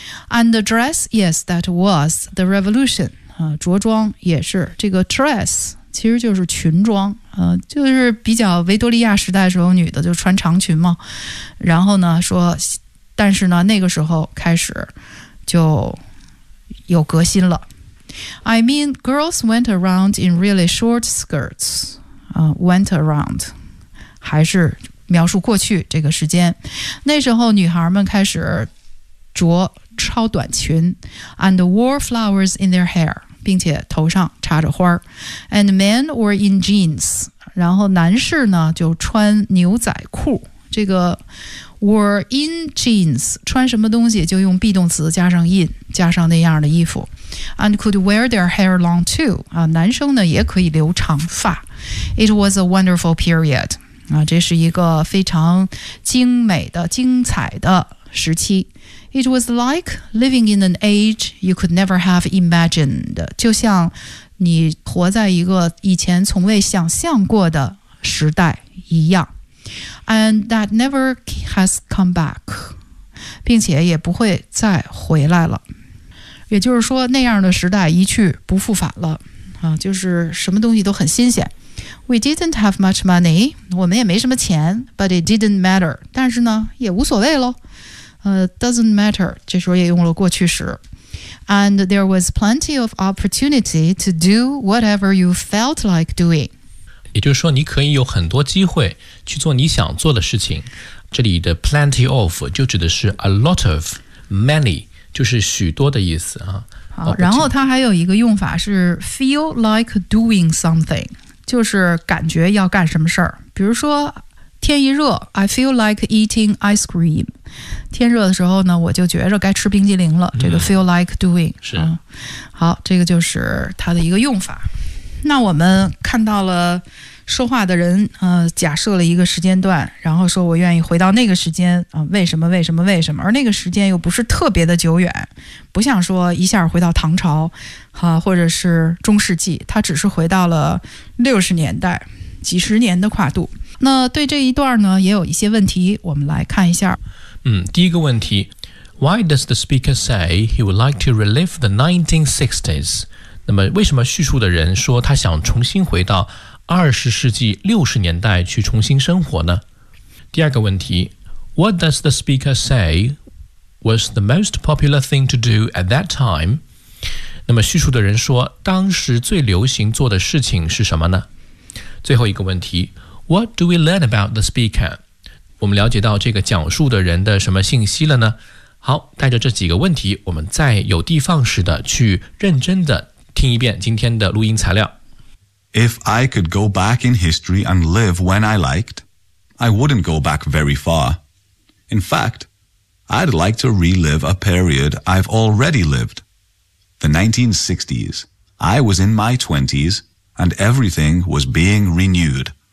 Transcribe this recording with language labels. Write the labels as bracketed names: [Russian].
[English] And the dress， yes， that was the revolution、 [Chinese] 着装也是，这个 dress 其实就是裙装，就是比较维多利亚时代的时候女的就穿长裙嘛，然后呢说，但是呢那个时候开始就有革新了。 [English] I mean, girls went around in really short skirts. Went around. [Chinese] 还是描述过去这个时间。那时候女孩们开始着超短裙 [English] and wore flowers in their hair, [Chinese] 并且头上插着花 [English] And men were in jeans. [Chinese] 然后男士呢就穿牛仔裤。这个 [English] were in jeans, [Chinese] 穿什么东西就用 be 动词加上 in, 加上那样的衣服。 [English] And could wear their hair long too. [Chinese] 男生呢也可以留长发。 [English] It was a wonderful period. [Chinese] 这是一个非常精美的精彩的时期。 [English] It was like living in an age you could never have imagined. [Chinese] 就像你活在一个以前从未想象过的时代一样。 [English] And that never has come back. [Chinese] 并且也不会再回来了。也就是说那样的时代一去不复返了就是什么东西都很新鲜。 [English] We didn't have much money, [Chinese] 我们也没什么钱 [English] but it didn't matter, [Chinese] 但是呢也无所谓咯。 [English] Doesn't matter, [Chinese] 这时候也用了过去时。 [English] And there was plenty of opportunity to do whatever you felt like doing. [Chinese] 也就是说你可以有很多机会去做你想做的事情。这里的 plenty of 就指的是 [English] a lot of, many, [Chinese] 就是许多的意思啊。好，然后它还有一个用法是 [English] feel like doing something, [Chinese] 就是感觉要干什么事儿。比如说天一热 [English] I feel like eating ice cream, [Chinese] 天热的时候呢我就觉着该吃冰激凌了、这个 feel like doing, 是、好，这个就是它的一个用法。那我们看到了说话的人假设了一个时间段，然后说我愿意回到那个时间为什么为什么为什么，而那个时间又不是特别的久远，不像说一下回到唐朝或者是中世纪，他只是回到了60年代，几十年的跨度。那对这一段呢也有一些问题，我们来看一下。第一个问题， [English] Why does the speaker say he would like to relive the 1960s? [Chinese] 那么为什么叙述的人说他想重新回到20世纪60年代去重新生活呢？第二个问题， [English] What does the speaker say was the most popular thing to do at that time? [Chinese] 那么叙述的人说当时最流行做的事情是什么呢？最后一个问题， [English] What do we learn about the speaker? [Chinese] 我们了解到这个讲述的人的什么信息了呢？好，带着这几个问题，我们再有的放矢的去认真的听一遍今天的录音材料。 [English] If I could go back in history and live when I liked, I wouldn't go back very far. In fact, I'd like to relive a period I've already lived. The 1960s. I was in my 20s, and everything was being renewed.